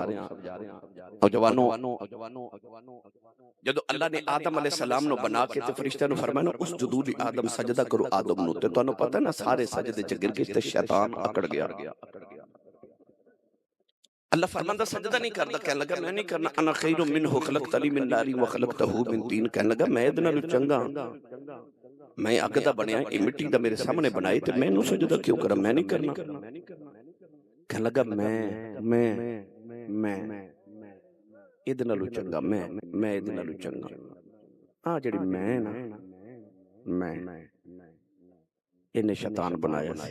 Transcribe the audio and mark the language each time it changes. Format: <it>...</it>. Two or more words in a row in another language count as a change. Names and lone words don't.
<pa>نوجواناں، جدوں اللہ نے آدم علیہ السلام نوں بنا کے تے فرشتیاں نوں فرمایا</pa> <ar>اسجدوا لآدم</ar> <pa>سجدہ کرو آدم نوں، تے تہانوں پتا نا سارے سجدے چ گر گئے تے شیطان اکڑ گیا. اللہ فرماندا سجدہ نہیں کردا، کہن لگا میں نہیں کرنا.</pa> <ar>أنا خير منه خلقتني من نار وخلقته من طين,</ar> <pa>کہن لگا میں ایہدے نالوں چنگا، میں اگ دا بنیا، ایہہ مٹی دا میرے سامنے بنائے تے میں ایہنوں سجدہ کیوں کراں، میں نہیں کرنا. کہن لگا میں ایہدے نالوں چنگا، میں ایہدے نالوں چنگا. آ جیہڑی میں نا میں ایہنے شیطان بنایا سی.</pa>